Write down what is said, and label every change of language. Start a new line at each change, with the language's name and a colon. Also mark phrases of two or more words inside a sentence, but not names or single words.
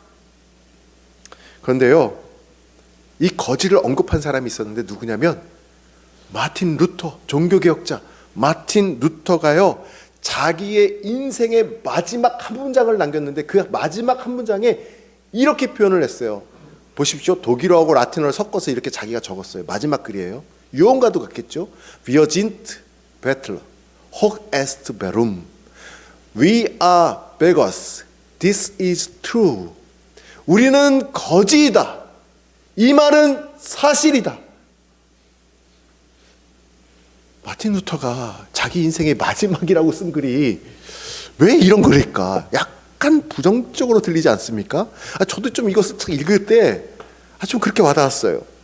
Korean: 그런데요, 이 거지를 언급한 사람이 있었는데 누구냐면 마틴 루터, 종교개혁자 마틴 루터가요, 자기의 인생의 마지막 한 문장을 남겼는데 그 마지막 한 문장에 이렇게 표현을 했어요. 보십시오. 독일어하고 라틴어를 섞어서 이렇게 자기가 적었어요. 마지막 글이에요. 유언과도 같겠죠.
German: Wir sind Bettler,
Latin: hoch est Berum.
English: We are beggars. This is true.
Korean: 우리는 거지이다. 이 말은 사실이다. 마틴 루터가 자기 인생의 마지막이라고 쓴 글이 왜 이런 글일까? 약간 부정적으로 들리지 않습니까? 저도 좀 이것을 읽을 때 좀 그렇게 와닿았어요.